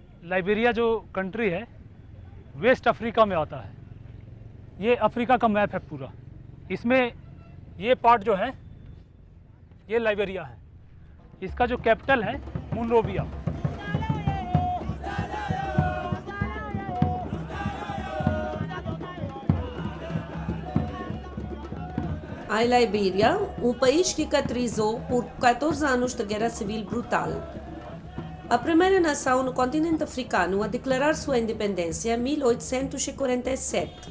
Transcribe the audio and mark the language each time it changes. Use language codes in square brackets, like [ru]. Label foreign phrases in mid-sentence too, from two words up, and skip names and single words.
[hi] लाइबेरिया जो कंट्री है वेस्ट अफ्रीका में आता है। ये अफ्रीका का मैप है पूरा। इसमें ये पार्ट जो है ये लाइबेरिया है। इसका जो कैपिटल है मुनरोविया। [pt] A Liberia, país que caracterizou por 14 anos de guerra civil brutal. A primeira nação no continente africano a declarar sua independência em 1847.